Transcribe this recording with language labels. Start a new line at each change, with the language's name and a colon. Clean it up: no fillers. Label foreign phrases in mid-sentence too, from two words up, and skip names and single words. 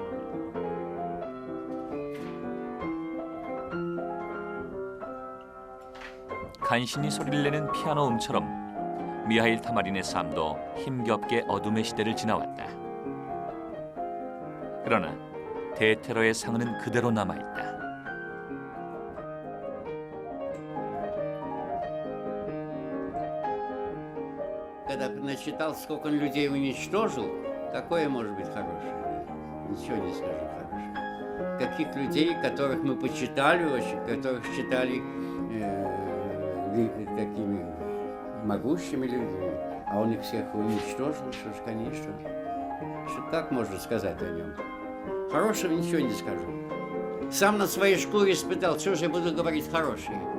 Korean: 간신히 소리를 내는 피아노 음처럼 미하일 타마린의 삶도 힘겹게 어둠의 시대를 지나왔다. 그러나 대테러의 상흔은 그대로 남아있다.
Russian: Когда насчитал, сколько он людей уничтожил, какое может быть хорошее? Ничего не скажу хорошего. Каких людей, которых мы почитали очень, которых считали такими могущими людьми, а он их всех уничтожил, что ж, конечно. Что так можно сказать о нем? Хорошего ничего не скажу. Сам на своей шкуре испытал, что же я буду говорить хорошее?